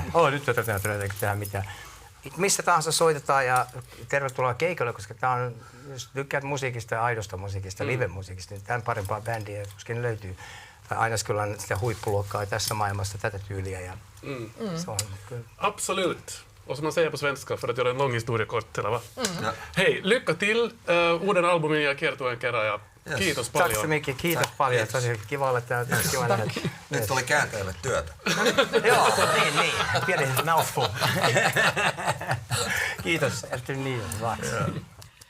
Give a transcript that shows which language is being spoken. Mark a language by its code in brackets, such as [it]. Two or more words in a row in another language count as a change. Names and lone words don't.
[fi] Nyt tätä treenata, tehdä mitään. Missä tahansa soitetaan ja tervetuloa keikolle, koska tää on, jos tykkäät musiikista ja aidosta musiikista, live-musiikista, niin tämän parempaa bändiä tuskin löytyy. Aina kyllä on sitä huippuluokkaa tässä maailmassa tätä tyyliä. Ja se on kyllä. Absolute. [sv] och som man säger på svenska för att göra en lång historia kort, eller va? Ja. [fi] Hei, [sv] lycka till [fi] uuden albumin ja kiertueen kerran ja kiitos paljon. [sv] Tack så mycket, [fi] kiitos paljon. Tosi kiva olla täällä. Kiva nähdä. Nyt tuli kääntäjälle työtä. Joo, niin. Pieni mouthful. Kiitos, [sv] efter ni.